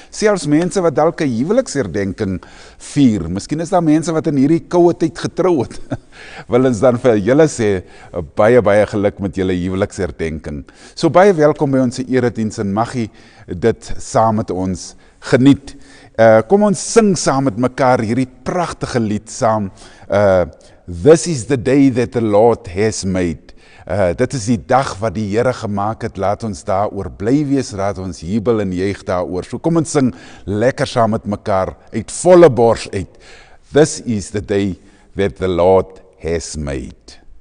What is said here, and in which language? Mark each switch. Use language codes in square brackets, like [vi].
[af] Selfs mense wat dalk 'n huweliksherdenking vier, miskien is daar mense wat in hierdie koue tyd getrou het, wil ons dan vir julle sê, baie geluk met julle huweliksherdenking. So baie welkom by ons erediens en mag u dit saam met ons geniet. Kom ons sing saam met mekaar hierdie pragtige lied saam. [en] This is the day that the Lord has made. [af] Dit is die dag wat die Here gemaak het, laat ons daaroor bly wees, laat ons jubel en juig daaroor. So kom ons sing lekker saam met mekaar, uit volle bors uit. [en] This is the day that the Lord has made.